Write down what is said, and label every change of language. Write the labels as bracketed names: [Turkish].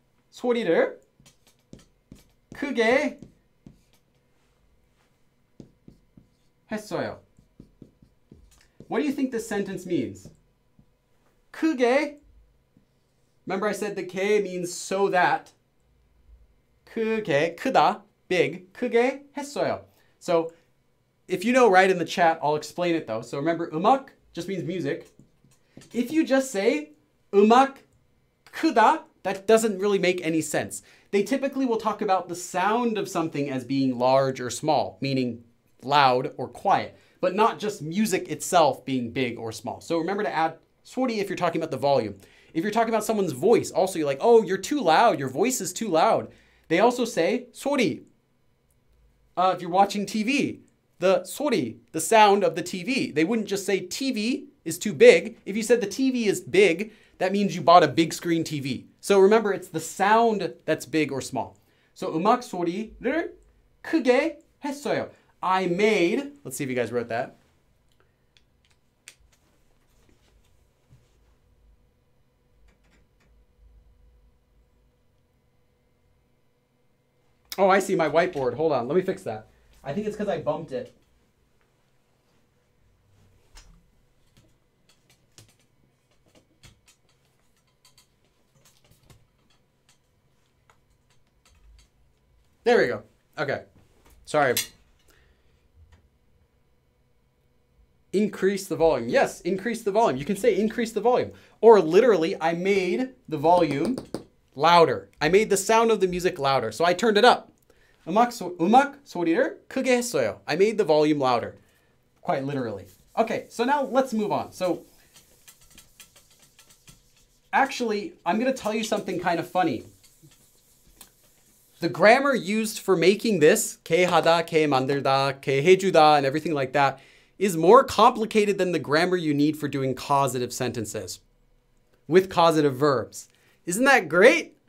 [Korean] 소리를 크게 했어요. [English] What do you think this sentence means? [Korean] 크게. [English] Remember I said the 게 means so that. [Korean] 크게, 크다, big, 크게 했어요. [English] So if you know, write in the chat. I'll explain it though. So remember, 음악 just means music. If you just say [Korean] 음악 크다, [English] that doesn't really make any sense. They typically will talk about the sound of something as being large or small, meaning loud or quiet, but not just music itself being big or small. So remember to add 소리 if you're talking about the volume. If you're talking about someone's voice, also you're like, oh, you're too loud. Your voice is too loud. They also say 소리. If you're watching TV, the 소리, the sound of the TV. They wouldn't just say TV is too big. If you said the TV is big, that means you bought a big screen TV. So remember, it's the sound that's big or small. [Korean] So 음악 소리를 크게 했어요. [English] I made, let's see if you guys wrote that. Oh, I see my whiteboard. Hold on, let me fix that. I think it's because I bumped it. There we go. Okay. Sorry. Increase the volume. Yes, increase the volume. You can say increase the volume. Or literally, I made the volume louder. I made the sound of the music louder. So I turned it up. [Korean] 음악 소리를 크게 했어요. [English] I made the volume louder. Quite literally. Okay, so now let's move on. So actually, I'm going to tell you something kind of funny. The grammar used for making this, 게 하다, 게 만들다, 게 해주다, and everything like that, is more complicated than the grammar you need for doing causative sentences with causative verbs. Isn't that great?